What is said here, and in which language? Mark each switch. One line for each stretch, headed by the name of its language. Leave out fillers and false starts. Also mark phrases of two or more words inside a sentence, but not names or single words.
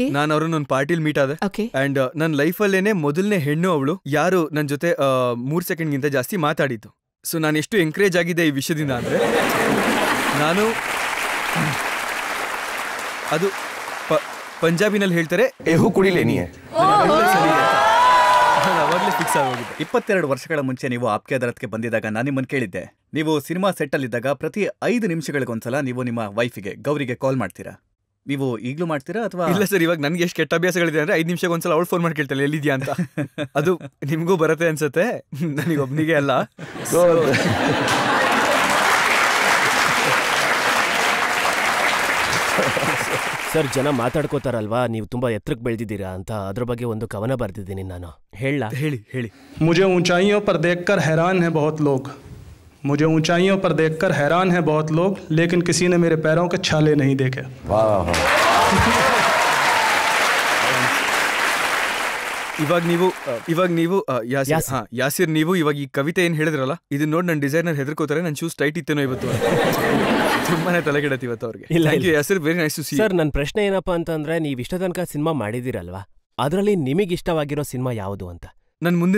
Kannada: ನಾನು ಅವ್ರನ್ನ ಒಂದು ಪಾರ್ಟಿಲಿ ಮೀಟ್ ಆದೆ. ಓಕೆ. ಅಂಡ್ ನನ್ನ ಲೈಫಲ್ಲೇನೆ ಮೊದಲನೇ ಹೆಣ್ಣು ಅವಳು ಯಾರು ನನ್ನ ಜೊತೆ 3 ಸೆಕೆಂಡ್ಗಿಂತ ಜಾಸ್ತಿ ಮಾತಾಡಿದ್ದು. ಸೊ ನಾನು ಎಷ್ಟು ಎಂಕರೇಜ್ ಆಗಿದೆ ಈ ವಿಷಯದಿಂದ ಅಂದ್ರೆ, ನಾನು ಅದು ಪಂಜಾಬಿನಲ್ಲಿ ಹೇಳ್ತಾರೆ
Punjabi: ਏਹੂ ਕੁੜੀ ਲੈਣੀ ਹੈ.
Kannada: ಅವಾಗಲೇ ಫಿಕ್ಸ್ ಆಗೋಗಿದೆ. 22 ವರ್ಷಗಳ ಮುಂಚೆ ನೀವು ಆಪ್ಕೆ ಅದಾಲತ್ಗೆ ಬಂದಿದ್ದಾಗ ನಾನು ನಿಮ್ಮನ್ನು ಕೇಳಿದ್ದೆ, ನೀವು ಸಿನಿಮಾ ಸೆಟ್ಟಲ್ಲಿದ್ದಾಗ ಪ್ರತಿ 5 ನಿಮಿಷಗಳಿಗೊಂದ್ಸಲ ನೀವು ನಿಮ್ಮ ವೈಫಿಗೆ ಗೌರಿಗೆ ಕಾಲ್ ಮಾಡ್ತೀರಾ? ನೀವು ಈಗಲೂ ಮಾಡ್ತೀರಾ ಅಥವಾ? ಇಲ್ಲ ಸರ್, ಇವಾಗ ನನ್ಗೆ ಎಷ್ಟು ಕೆಟ್ಟ ಅಭ್ಯಾಸಗಳಿದೆ ಅಂದ್ರೆ 5 ನಿಮಿಷಕ್ಕೆ ಒಂದ್ಸಲ ಅವಳು ಫೋನ್ ಮಾಡಿ ಕೇಳ್ತಾಳೆ ಎಲ್ಲಿದ್ಯಾ ಅಂತ. ಅದು ನಿಮ್ಗೂ ಬರುತ್ತೆ ಅನ್ಸುತ್ತೆ, ನನಗೊಬ್ನಿಗೆ ಅಲ್ಲ. ಸರ್, ಜನ ಮಾತಾಡ್ಕೋತಾರಲ್ವಾ ನೀವು ತುಂಬಾ ಎತ್ತರಕ್ಕೆ ಬೆಳೆದಿದ್ದೀರಾ ಅಂತ, ಅದ್ರ ಬಗ್ಗೆ ಒಂದು ಕವನ ಬರ್ದಿದ್ದೀನಿ ನಾನು. ಹೇಳ? ಹೇಳಿ ಹೇಳಿ.
Hindi: मुझे ऊंचाइयों पर देखकर हैरान है बहुत लोग, मुझे ऊंचाइयों पर देखकर हैरान है बहुत लोग, लेकिन किसी ने मेरे पैरों के छाले नहीं देखे. वाह.
Kannada: ಇವಾಗ ನೀವು ಯಾಸಿರ್, ನೀವು ಇವಾಗ ಈ ಕವಿತೆ ಏನ್ ಹೇಳಿದ್ರಲ್ಲ, ಇದನ್ನ ನೋಡಿ ನನ್ನ ಡಿಸೈನರ್ ಹೆದರ್ಕೋತಾರೆ, ನನ್ನ
English: shoes tight
Kannada: ಇತ್ತೇನೋ ಇವತ್ತು. ತುಂಬಾನೇ ತಲೆಗೆಡತಿ ಇವತ್ತು ಅವ್ರಿಗೆ. ಯಾಸಿರ್,
English: very nice to see.
Kannada: ಸರ್, ನನ್ನ ಪ್ರಶ್ನೆ ಏನಪ್ಪಾ ಅಂತಂದ್ರೆ, ನೀವು ಇಷ್ಟ ತನಕ ಸಿನಿಮಾ ಮಾಡಿದಿರಲ್ವಾ, ಅದರಲ್ಲಿ ನಿಮಗೆ ಇಷ್ಟವಾಗಿರೋ ಸಿನಿಮಾ ಯಾವುದು ಅಂತ?